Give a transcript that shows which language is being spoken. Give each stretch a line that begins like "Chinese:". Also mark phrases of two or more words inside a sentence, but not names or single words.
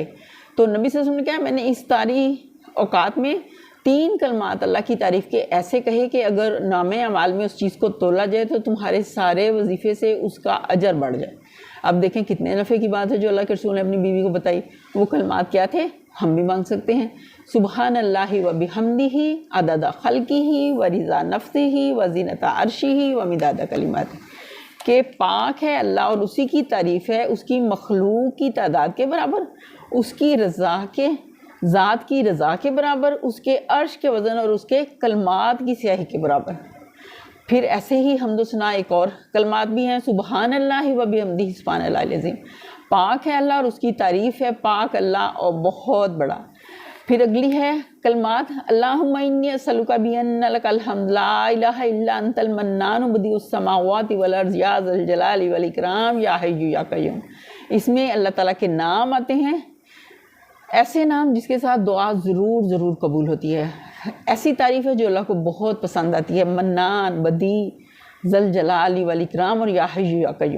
Urdu: تو نبی
Arabic: صلى الله عليه وسلم
Urdu: نے کیا، میں نے اس ساری اوقات میں 3 کلمات اللہ کی تعریف کے ایسے کہے کہ اگر نامۂ اعمال میں اس چیز کو تولا جائے تو تمہارے سارے وظیفے سے اس کا اجر بڑھ جائے. اب دیکھیں کتنے نفع کی بات ہے جو اللہ کے رسول نے اپنی بیوی کو بتائی. وہ کلمات کیا تھے، ہم بھی مانگ سکتے ہیں.
Arabic: سبحان الله و بحمده عدد خلقه و رضا نفسه و زنة عرشه و مداد كلماته,
Urdu: کہ پاک ہے اللہ اور اسی کی تعریف ہے اس کی مخلوق کی تعداد کے برابر، اس کی رضا کے ذات کی رضا کے برابر، اس کے عرش کے وزن اور اس کے کلمات کی سیاہی کے برابر. پھر ایسے ہی حمد و ثنا ایک اور کلمات بھی ہیں،
Arabic: سبحان اللہ و بحمدہ سبحان اللہ العظیم،
Urdu: پاک ہے اللہ اور اس کی تعریف ہے، پاک اللہ اور بہت بڑا۔ پھر اگلی ہے کلمات،
Arabic: اللہم انی اسألک بان لک الحمد لا الہ الا انت المنان بدیع السماوات والارض یا ذا الجلال والاکرام یا حی یا قیوم۔
Urdu: اس میں اللہ تعالیٰ کے نام آتے ہیں، ایسے نام جس کے ساتھ دعا ضرور ضرور قبول ہوتی ہے، ایسی تعریف ہے جو اللہ کو بہت پسند آتی ہے، منان، بدیع،
Arabic: ذل جلال والاکرام
Urdu: اور
Arabic: یا حی یا قیوم۔